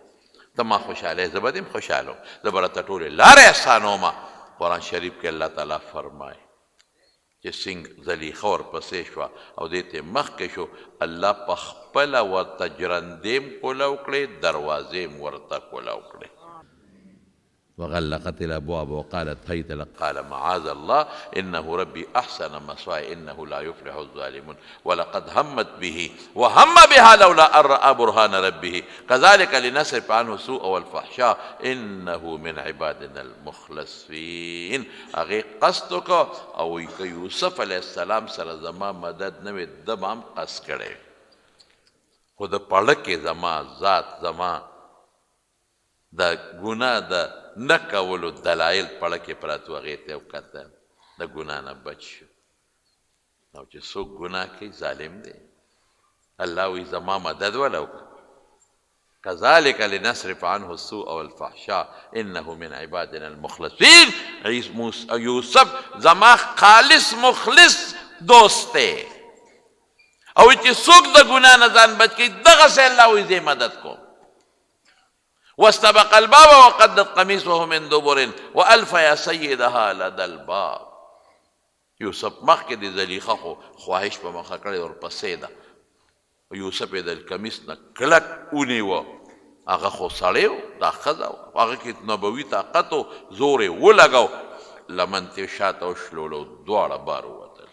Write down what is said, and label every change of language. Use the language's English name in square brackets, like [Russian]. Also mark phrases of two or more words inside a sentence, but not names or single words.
[Pashto] ته ما خوشحاله زه به دې هم خوشحاله وم، زه به راته ټولې لارې اسانومه. قرآن شریف کې الله تعالی فرمایي چې څنګه زلیخه ورپسې شوه او دې ته مخکې شو، الله په خپله ورته جرندې م کولاو کړې، دروازې م ورته کولاو کړې. [Arabic] وغلقت الابواب وقالت هيت لك قال معاذ الله انه ربي احسن مثواي انه لا يفلح الظالمون ولقد همت به وهم بها لولا ان راى برهان ربه كذلك لنصرف عنه السوء والفحشاء انه من عبادنا المخلصين. [Pashto] هغې قصد وکړه او که یوسف علیه السلام سره زما مدد نه وي ده به هم قصد کړی، خو د پړه کې زما ذات زما د ګناه د نه کولو دلایل پړه کې پراته وو، هغې ته یې وکتل، د ګناه نه بچ شو. او چې څوک ګناه کوي ظالم دی. الله وایي زما مدد وله وکړه. [Arabic] كذلك لنصرف عنه السوء والفحشاء انه من عبادنا المخلصين. [Pashto] یوسف زما خالص مخلص دوست دی، او چې څوک د ګناه نه ځان بچ کوي دغسې الله وایي زه مدد کوم. [Arabic] واستبق الباب وقدت قميصه من دبر والف يا سيدها لدى الباب. [Pashto] یوسف مخکې د زلیخه خو خواهش په مخه کړې ورپسې ده. یوسف یې د کمیس نه کلک ونیوه، هغه خو سړی و، دا ښځه وه، هغه کې نبوي طاقت و، زور یې ولګو، لمن ته شاته وشلولو، دواړه بار ووتل.